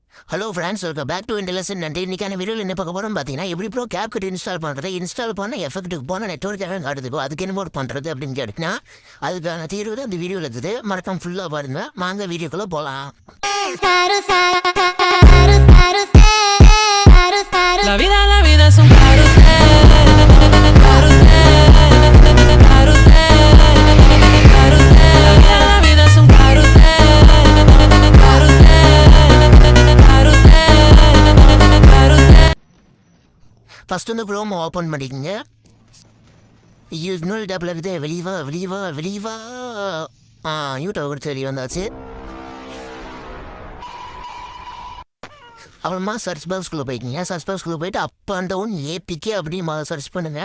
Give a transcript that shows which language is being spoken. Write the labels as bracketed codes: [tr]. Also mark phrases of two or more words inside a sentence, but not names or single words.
[en] Hello friends, welcome back to Intelasan. [ta] நன்றி. இன்னைக்கான வீடியோவில் என்ன பார்க்க போகிறோம் பார்த்தீங்கன்னா, எப்படி ப்ரோ கேப்கட் இன்ஸ்டால் பண்ணுறது, இன்ஸ்டால் பண்ண எஃபெக்ட்டுக்கு போனால் நெட்ஒர்க்காக காட்டுதுக்கோ அதுக்கு என்ன போர்ட் பண்ணுறது அப்படின்னு கேட்டுனா அதுக்கான தீர்வு தான் இந்த வீடியோவில் இருக்குது. மறக்காம ஃபுல்லாக பாருங்க. வாங்க வீடியோக்குள்ளே போகலாம். [es] La vida es un carrusel, carrusel, carrusel, carrusel. La vida es un carrusel, carrusel, carrusel, carrusel. [ta] ஃபஸ்ட்டு வந்து க்ரோம் ஓப்பன் பண்ணிக்கோங்க. இன்னொரு டேப்பில் இருக்குது. வெளிவா யூடியூப் கூட தெரிய வந்தாச்சு. அப்புறமா சர்ச் பாக்ஸ்குள்ளே போய்க்கிங்க. சர்ச் பாக்ஸ்குள்ளே போய்ட்டு [en] up and down APK [ta] அப்படின்னு சர்ச் பண்ணுங்கள்.